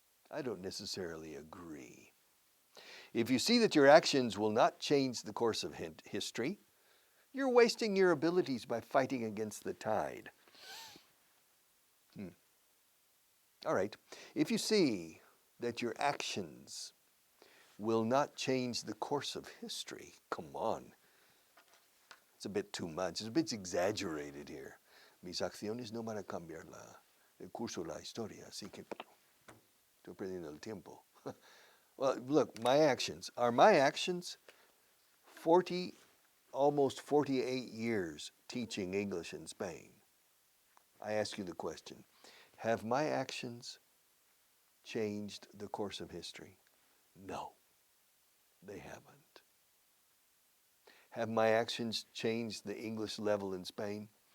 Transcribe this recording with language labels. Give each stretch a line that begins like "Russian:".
English: I don't necessarily agree. If you see that your actions will not change the course of history, you're wasting your abilities by fighting against the tide. All right. If you see that your actions will not change the course of history, come on. It's a bit too much. It's a bit exaggerated here.
Spanish: Mis acciones no van a cambiar el curso de la historia, así que estoy perdiendo el tiempo.
English: Well, look, my actions. Are my actions almost 48 years teaching English in Spain? I ask you the question, have my actions changed the course of history? No, they haven't. Have my actions changed the English level in Spain?